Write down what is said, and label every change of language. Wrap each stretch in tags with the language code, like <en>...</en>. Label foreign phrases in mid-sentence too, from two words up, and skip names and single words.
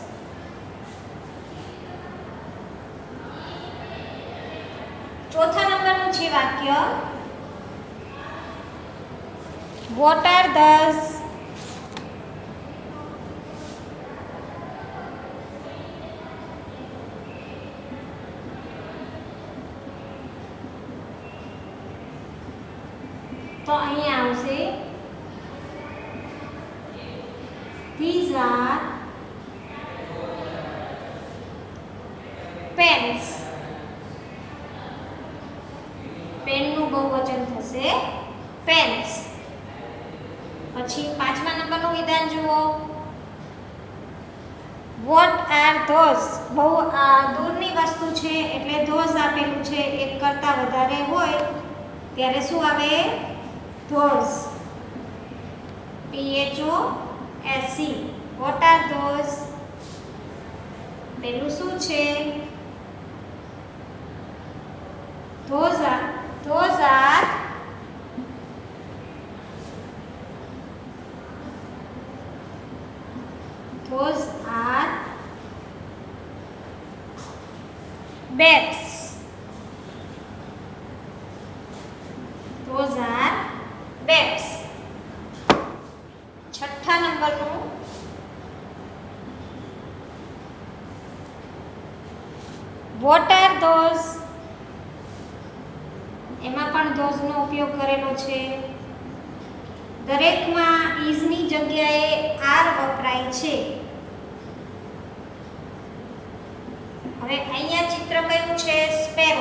<gu>ચોથા નંબરનું છે વાક્ય</gu> <en>What are these?</en> <gu>તો અહીંયા આવશે</gu> <en>these are pens.</en> <gu>પેનનું બહુવચન થશે પેન્સ. પછી પાંચમા નંબરનું વિધાન જુઓ</gu> <en>What are those?</en> <gu>બહુ દૂરની વસ્તુ છે એટલે ધોઝ આપેલું છે. એક કરતાં વધારે હોય ત્યારે શું આવે? ધોઝ. PHOSE.</gu> <en>What are those?</en> <gu>પેલું શું છે?</gu> <en>those are Those are bags. Those are bags.</en> <gu>છઠ્ઠા નંબરનું</gu> <en>what are those?</en> <gu>એમાં પણ ધોઝનો ઉપયોગ કરેલો છે. દરેકમાં ઇઝની જગ્યાએ આર વપરાય છે. હવે અહીંયા ચિત્ર કયું છે? સ્પેરો.</gu>